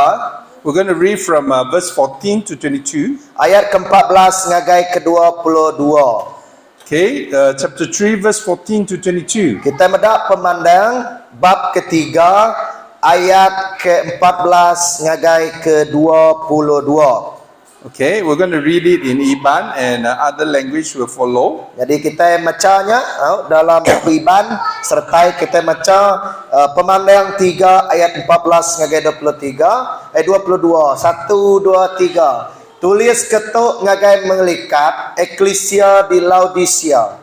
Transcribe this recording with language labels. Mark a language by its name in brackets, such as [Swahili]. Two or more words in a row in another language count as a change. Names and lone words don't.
[English] We're going to read from verse 14 to 22. [Iban] Ayat ke-14 ngagai ke-22. [English] Okay, chapter 3 verse 14 to 22. [Iban] Kita medak pemandang bab ketiga ayat ke-14 ngagai ke-22. [English] Okay, we're going to read it in Iban and other language will follow. [Iban] Jadi kita macanya dalam buku Iban serta kita baca Pemandang 3 ayat 14 ngagai 23 22 1 2 3. Tulis ketuk ngagai mengelikat eklesia di Laodicea.